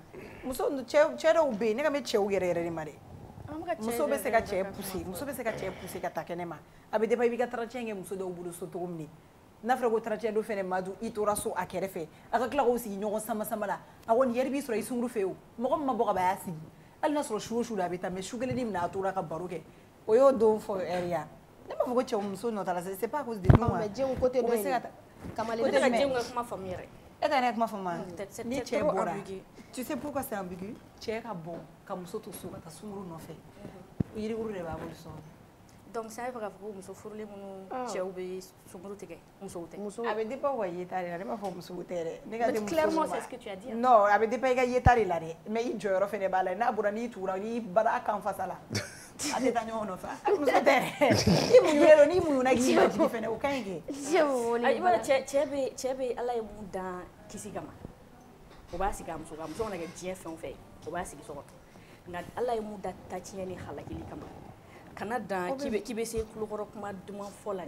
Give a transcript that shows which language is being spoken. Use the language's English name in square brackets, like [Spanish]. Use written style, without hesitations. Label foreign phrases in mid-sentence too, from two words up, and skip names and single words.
[Bambara] muso cɛ dɔw bɛ yen ne ka mɛn cɛw yɛrɛ yɛrɛ de ma dɛ muso bɛ se ka cɛ pousser muso bɛ se ka cɛ pousser ka taa kɛnɛ ma a bɛ dépend i b'i ka tarantiɲɛ kɛ muso dɔw bolo so cogo min n'a fɔra ko trancɛ dɔ fɛnɛ madu i tora so a kɛrɛfɛ a ka tila k'o sigi ɲɔgɔn sama la a kɔni yɛrɛ b'i sɔrɔ i sunkuru fɛ o mɔgɔ min ma bɔ ka ban a y'a sigi hali n'a sɔrɔ su o su la a bɛ taa mais su kelen ni minɛ a tora ka baro kɛ o y'o don fɔ ɛri ya ne b'a fɔ ko cɛw muso nɔta la [French] c'est pas à cause de nous [Bambara] mais Dieng côté dɔ in Kamalen ne ka Dieng ka kuma faamu yɛrɛ e ka ne kuma faamu ni cɛ bɔra [French] tu sais pourquoi c'est ambigu [Bambara] cɛ ka bɔ ka muso to so ka taa sunkuru nɔfɛ yirikuru de b'a bolo so [French] donc ça veut dire que [Bambara] muso furulen minnu cɛw bɛ sunkuru tigɛ musow tɛ a bɛ dépend wa yeta de la ne b'a fɔ musow tɛ dɛ ne ka [French] mais clairement c'est ce que tu as dit [Bambara] non a bɛ dépend i ka yeta de la dɛ mais i jɔyɔrɔ fɛnɛ b'a la n'a bɔra n'i tugura n'i bara a kan fasa la a tɛ taa ɲɔgɔn nɔfɛ muso tɛ dɛ i muɲunen don n'i muɲuna k'i ma jigin fɛnɛ o ka ɲi kɛ i b'a dɔn cɛ bɛ ala ye mun dan kisi kama o b'a sigi a muso kan muso mana kɛ diɲɛ fɛn o fɛn o b'a sigi so kɔnɔ nka ala ye mun da taciɲɛ ni halakili kama kana dan k'i bɛ se kulokɔrɔ kuma duman fɔ la dɛ